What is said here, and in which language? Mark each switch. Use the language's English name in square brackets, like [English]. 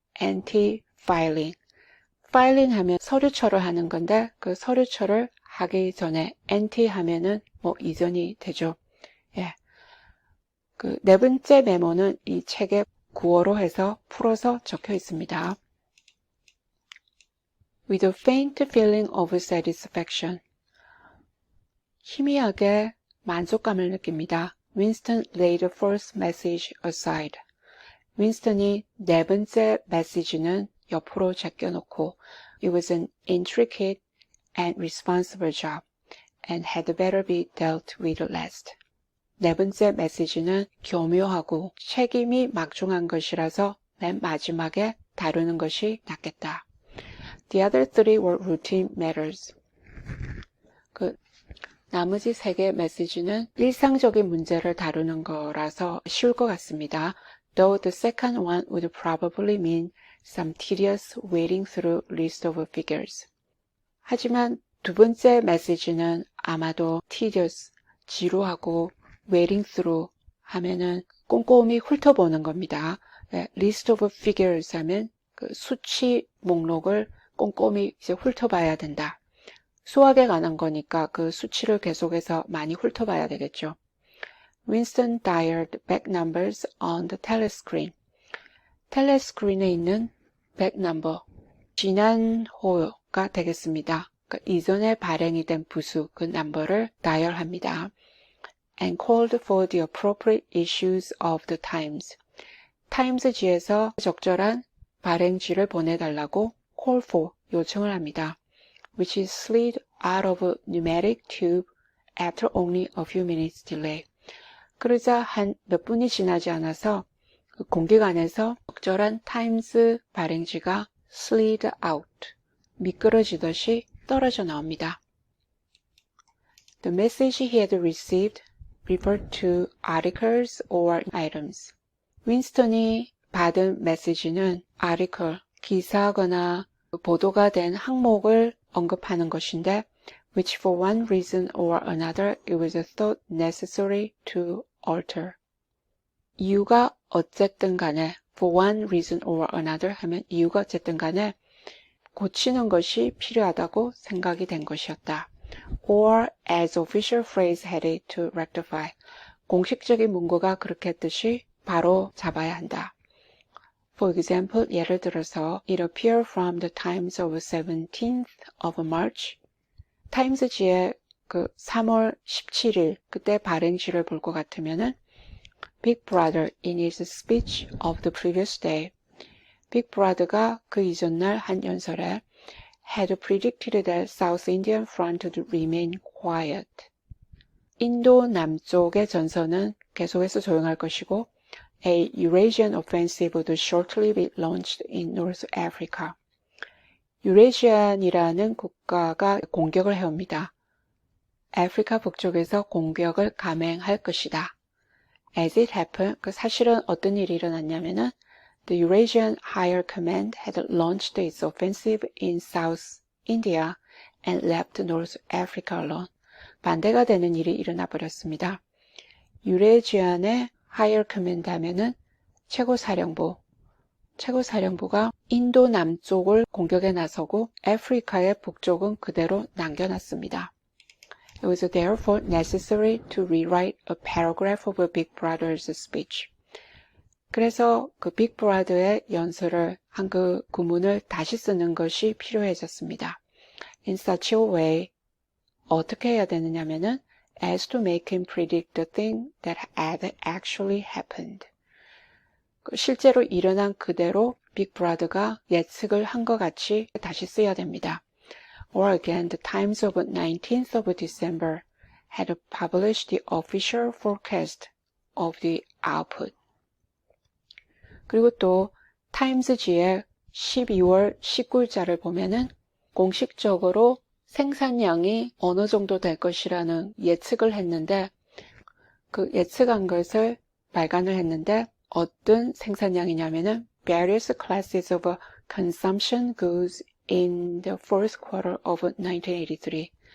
[Korean] anti-filing, filing 하면 서류처를 하는 건데 그 서류처를 하기 전에 anti 하면은 뭐 이전이 되죠. 예. 그 네 번째 메모는 이 책에 구어로 해서 풀어서 적혀 있습니다. [English] With a faint feeling of satisfaction. [Korean] 희미하게 만족감을 느낍니다. [English] Winston laid the first message aside. [Korean] 윈스턴이 네 번째 메시지는 옆으로 제껴놓고 [English] It was an intricate and responsible job and had better be dealt with last. [Korean] 네 번째 메시지는 교묘하고 책임이 막중한 것이라서 맨 마지막에 다루는 것이 낫겠다. [English] The other three were routine matters. [Korean] 그 나머지 세 개 메시지는 일상적인 문제를 다루는 거라서 쉬울 것 같습니다. [English] Though the second one would probably mean some tedious wading through list of figures. [Korean] 하지만 두 번째 메시지는 아마도 tedious, 지루하고 wading through 하면은 꼼꼼히 훑어보는 겁니다. list of figures 하면 그 수치 목록을 꼼꼼히 이제 훑어봐야 된다. 수학에 관한 거니까 그 수치를 계속해서 많이 훑어봐야 되겠죠. [English] Winston dialed back numbers on the telescreen. [Korean] 텔레스크린에 있는 back number, 지난 호가 되겠습니다. 그러니까 이전에 발행이 된 부수, 그 넘버를 다이얼합니다. [English] And called for the appropriate issues of the Times. [Korean] 타임스지에서 적절한 발행지를 보내달라고 call for, 요청을 합니다. [English] Which is slid out of a pneumatic tube after only a few minutes delay. [Korean] 그러자 한 몇 분이 지나지 않아서 공기관에서 적절한 타임스 발행지가 slid out, 미끄러지듯이 떨어져 나옵니다. [English] The message he had received referred to articles or items. [Korean] 윈스턴이 받은 메시지는 article, 기사거나 보도가 된 항목을 언급하는 것인데 [English] which for one reason or another it was thought necessary to alter. [Korean] 이유가 어쨌든 간에 [English] for one reason or another [Korean] 하면 이유가 어쨌든 간에 고치는 것이 필요하다고 생각이 된 것이었다. [English] Or as official phrase had it to rectify. [Korean] 공식적인 문구가 그렇게 했듯이 바로 잡아야 한다. [English] For example, [Korean] 예를 들어서 [English] It appeared from the Times of 17th of March. [Korean] 타임스지에 그 3월 17일 그때 발행지를 볼 것 같으면은 [English] Big Brother in his speech of the previous day. Big Brother가 [Korean] 그 이전날 한 연설에 [English] had predicted that South Indian front would remain quiet. [Korean] 인도 남쪽의 전선은 계속해서 조용할 것이고 [English] A Eurasian offensive would shortly be launched in North Africa. [Korean] 유레시안이라는 국가가 공격을 해옵니다. 아프리카 북쪽에서 공격을 감행할 것이다. [English] As it happened, [Korean] 그 사실은 어떤 일이 일어났냐면은 [English] The Eurasian Higher Command had launched its offensive in South India and left North Africa alone. [Korean] 반대가 되는 일이 일어나 버렸습니다. 유레시안의 Higher Command 하면은 최고사령부가 인도 남쪽을 공격에 나서고 아프리카의 북쪽은 그대로 남겨놨습니다. [English] It was therefore necessary to rewrite a paragraph of Big Brother's speech. [Korean] 그래서 그 빅 브라더의 연설을 한 그 구문을 다시 쓰는 것이 필요해졌습니다. [English] In such a way, [Korean] 어떻게 해야 되느냐면은 [English] as to make him predict the thing that had actually happened. [Korean] 실제로 일어난 그대로 빅브라더가 예측을 한 것 같이 다시 쓰여야 됩니다. [English] Or again, the Times of 19th of December had published the official forecast of the output. [Korean] 그리고 또 타임스지의 12월 19일자를 보면은 공식적으로 생산량이 어느 정도 될 것이라는 예측을 했는데 그 예측한 것을 발간을 했는데 어떤 생산량이냐면은 [English] various classes of consumption goods in the fourth quarter of 1983.